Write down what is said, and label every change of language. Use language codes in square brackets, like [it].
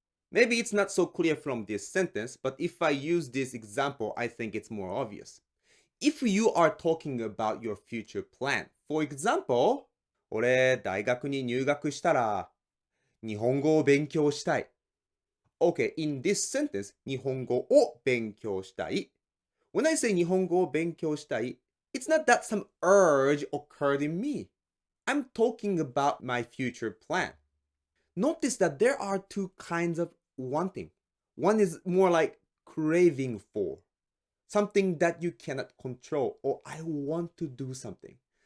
[en] Maybe it's not so clear from this sentence, but if I use this example, I think it's more obvious. If you are talking about your future plan, for example, [ja] 俺、大学に入学したら、日本語を勉強したい. [en] Okay, in this sentence, [ja] 日本語を勉強したい. [en] When I say [ja] 日本語を勉強したい, [en] it's not that some urge occurred in me. I'm talking about my future plan. Notice that there are two kinds of wanting. One is more like craving for, something that you cannot control, or I want to do something.